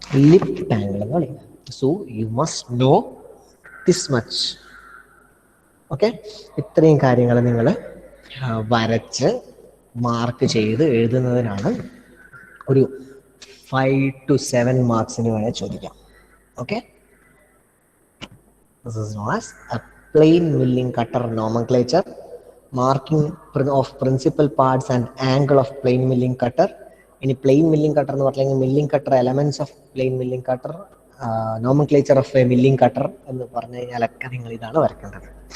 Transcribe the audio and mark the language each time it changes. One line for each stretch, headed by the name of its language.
Malayalam: Lip angle എന്ന് വിളിക്കുന്നത്.
English: So you must know this much.
Malayalam: Okay, ഇത്രയും കാര്യങ്ങൾ നിങ്ങൾ വരച്ച് മാർക്ക് ചെയ്ത് എഴുതുന്നതിനാണ് ഒരു 5 to 7 മാർക്സിന് വേണേൽ ചോദിക്കാം.
English: Okay, this is known as a plain milling cutter nomenclature. Marking of principal parts and angle of plain milling cutter.
Malayalam: ഇനി പ്ലെയിൻ മില്ലിംഗ് കട്ടർ എന്ന് പറഞ്ഞാൽ milling cutter, elements of plane milling cutter, nomenclature of A milling cutter എന്ന് പറഞ്ഞു കഴിഞ്ഞാലൊക്കെ നിങ്ങൾ ഇതാണ് വരയ്ക്കേണ്ടത്.